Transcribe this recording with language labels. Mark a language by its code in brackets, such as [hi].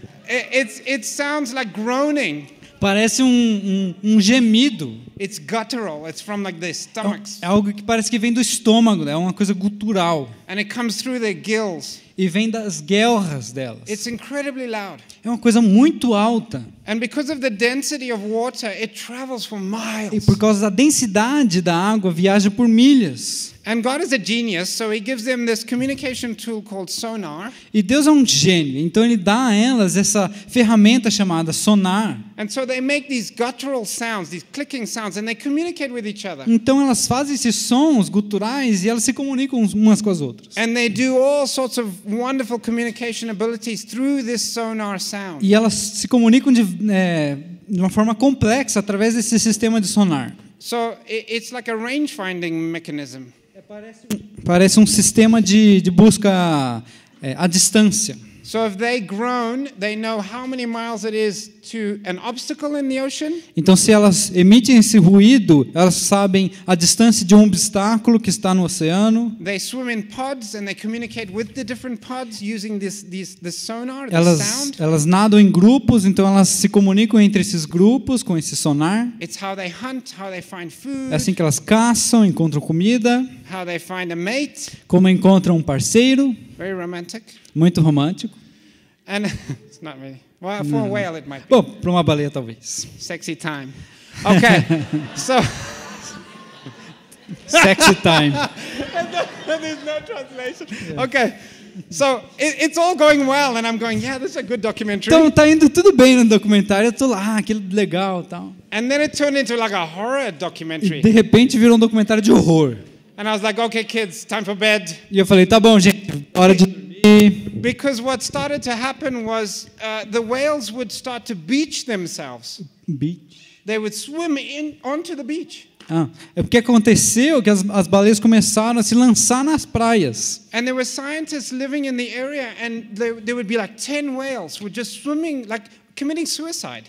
[en] It sounds like groaning. [pt] Parece um gemido. [en] It's guttural. It's from like their stomachs. [pt] É algo que parece que vem do estômago, é uma coisa gutural. [en] And it comes through their gills. [pt] E vem das guelras delas. [en] It's incredibly loud. [pt] É uma coisa muito alta. [en] And because of the density of water, it travels for miles. [pt] E por causa da densidade da água, viaja por milhas. [en] And God is a genius, so he gives them this communication tool called sonar. [pt] E Deus é um gênio, então ele dá a elas essa ferramenta chamada sonar. [en] And so they make these guttural sounds, these clicking sounds, and they communicate with each other. [pt] Então elas fazem esses sons guturais e elas se comunicam umas com as outras. [en] And they do all sorts of wonderful communication abilities through this sonar sound. [pt] E elas se comunicam de uma forma complexa através desse sistema de sonar. [en] So it's like a range-finding mechanism. [pt] Parece um sistema de busca à distância. [en] So if they groan, they know how many miles it is to an obstacle in the ocean. [pt] Então, se elas emitem esse ruído, elas sabem a distância de um obstáculo que está no oceano. [en] They swim in pods and they communicate with the different pods using this sonar, this sound. [pt] Elas nadam em grupos, então elas se comunicam entre esses grupos com esse sonar. [en] It's how they hunt, how they find food. [pt] É assim que elas caçam, encontram comida, [en] How they find a mate. [pt] como encontram um parceiro, [en] Very romantic. [pt] muito romântico. [en] And it's not really. Well, for a whale it might be. [pt] Bom, para uma baleia talvez. [en] Sexy time. Okay. So Sexy time. there's no translation. Okay. So it's all going well and I'm going, yeah, this is a good documentary. [pt] Então tá indo tudo bem no documentário, eu tô lá, aquilo legal, tal. [en] And then it turned into like a horror documentary. [pt] E de repente virou um documentário de horror. [en] And I was like, okay, kids, time for bed. [pt] E eu falei, tá bom, gente, hora de dormir. [en] Because what started to happen was the whales would start to beach themselves. Beach. They would swim onto the beach. [pt] É porque aconteceu que as baleias começaram a se lançar nas praias. [en] And there were scientists living in the area and there would be like 10 whales who were just swimming, like committing suicide.